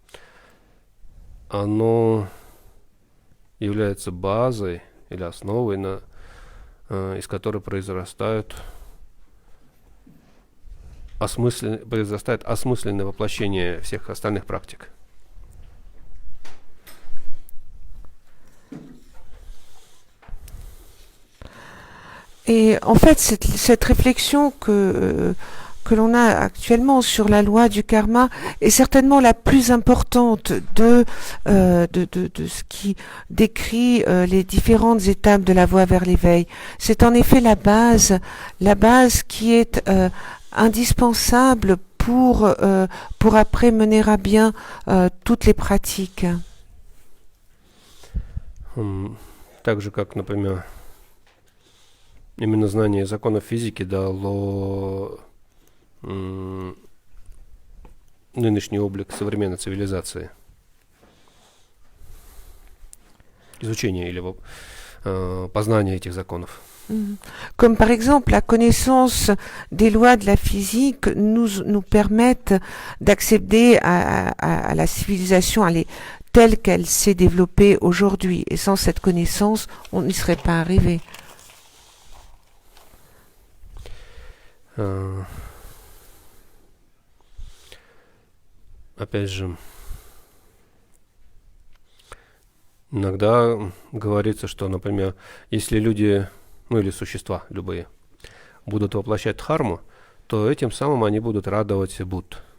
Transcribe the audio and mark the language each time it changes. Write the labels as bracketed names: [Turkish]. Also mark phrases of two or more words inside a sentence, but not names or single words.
[Russian] Оно является базой или основой, из которой произрастает осмысленное воплощение всех остальных практик. [French] Et en fait, cette réflexion que l'on a actuellement sur la loi du karma est certainement la plus importante de ce qui décrit les différentes étapes de la voie vers l'éveil. C'est en effet la base qui est indispensable pour après mener à bien toutes les pratiques. [Russian] Так же, как, например, именно знание законов физики дало нынешний облик современной цивилизации. Изучение или познание этих законов. [French] Comme par exemple la connaissance des lois de la physique nous permettent d'accéder à la civilisation telle qu'elle s'est développée aujourd'hui. Et sans cette connaissance, on n'y serait pas arrivé. [Russian] Опять же, иногда говорится, что, например, если люди, или существа любые, будут воплощать дхарму, то этим самым они будут радовать Будд.